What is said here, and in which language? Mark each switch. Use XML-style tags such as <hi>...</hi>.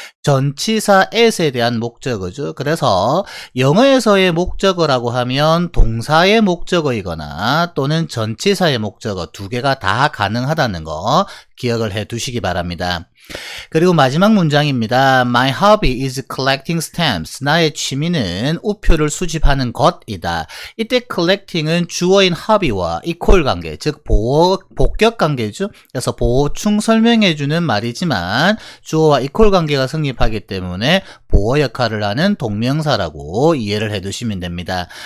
<ko>전치사 at에 대한 목적어죠. 그래서 영어에서의 목적어라고 하면 동사의 목적어이거나 또는 전치사의 목적어 두 개가 다 가능하다는 거 기억을 해 두시기 바랍니다. 그리고 마지막 문장입니다.</ko> <en>My hobby is collecting stamps.</en> <ko>나의 취미는 우표를 수집하는 것이다. 이때 collecting은 주어인 hobby와 equal 관계, 즉 복격 관계죠. 그래서 보충 설명해주는 말이지만 주어와 equal 관계가 성립하기 때문에 보호 역할을 하는 동명사라고 이해를 해 두시면 됩니다.</ko>